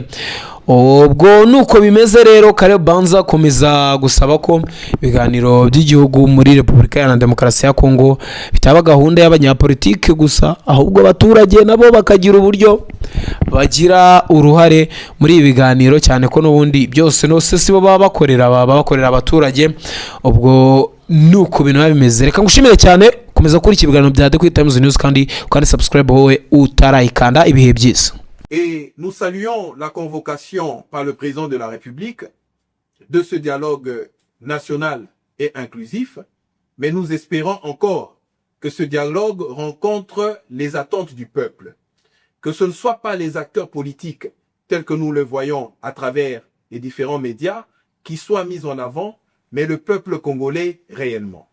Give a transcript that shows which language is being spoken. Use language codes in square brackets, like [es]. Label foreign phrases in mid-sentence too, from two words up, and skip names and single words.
[rw] Ubwo nuko bimeze rero, Caleb Banza komeza gusaba ko ibiganiro by'igihugu muri Repubulika Iharanira Demokarasi ya Kongo bitaba gahunda y'abanyapolitiki gusa, ahubwo abaturage nabo bakagira uburyo bagira uruhare muri ibi biganiro, cyane ko n'ubundi byose si bo baba bakorera abaturage. Ubwo nuko bintu bimeze. Reka ngushimire cyane, komeza kuri ikibiganiro bya The Quick Times News kandi subscribe wowe utarayikanda. Ibihe byiza. [fr] Et nous saluons la convocation par le président de la République de ce dialogue national et inclusif, mais nous espérons encore que ce dialogue rencontre les attentes du peuple, que ce ne soit pas les acteurs politiques tels que nous le voyons à travers les différents médias qui soient mis en avant, mais le peuple congolais réellement.